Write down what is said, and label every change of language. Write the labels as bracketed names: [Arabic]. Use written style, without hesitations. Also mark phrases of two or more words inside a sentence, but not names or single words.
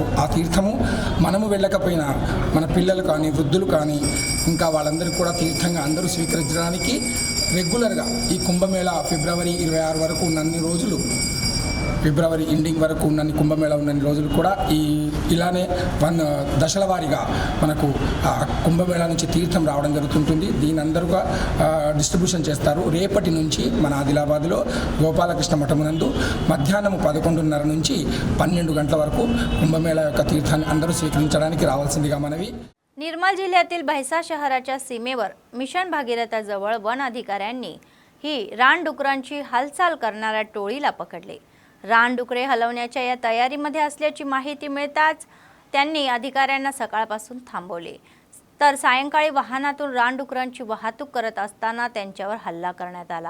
[Telugu] ఆ తీర్థము మనము వెళ్ళకపోయినా మన పిల్లలు కానీ, వృద్ధులు కానీ, ఇంకా వాళ్ళందరికీ కూడా తీర్థంగా అందరూ స్వీకరించడానికి రెగ్యులర్గా ఈ కుంభమేళా ఫిబ్రవరి 26 వరకు ఉన్నన్ని రోజులు [English] February ending [Telugu] వరకు ఉన్నన్ని కుంభమేళ ఉన్నన్ని రోజులు కూడా ఇలానే దశల వారీగా మనకు కుంభమేళ నుంచి తీర్థం రావడం జరుగుతుంటుంది. దీని అందరుగా డిస్ట్రిబ్యూషన్ చేస్తారు. రేపటి నుంచి మన ఆదిలాబాద్లో గోపాలకృష్ణ మఠమునందు మధ్యాహ్నం 11:30 నుంచి 12 గంటల వరకు कुंभमेळा యొక్క తీర్థాన్ని అందరూ స్వీకరించడానికి రావాల్సిందిగా మనవి. [Marathi] निर्मल जिल्ह्यातील भैसा शहराच्या सीमेवर मिशन भागीरथाजवळ वन अधिकाऱ्यांनी ही रानडुकरांची हालचाल करणाऱ्या टोळीला पकडले. रानडुकरे हलवण्याच्या या तयारीमध्ये असल्याची माहिती मिळताच त्यांनी अधिकाऱ्यांना सकाळपासून थांबवले, तर सायंकाळी वाहनातून रानडुकरांची वाहतूक करत असताना त्यांच्यावर हल्ला करण्यात आला.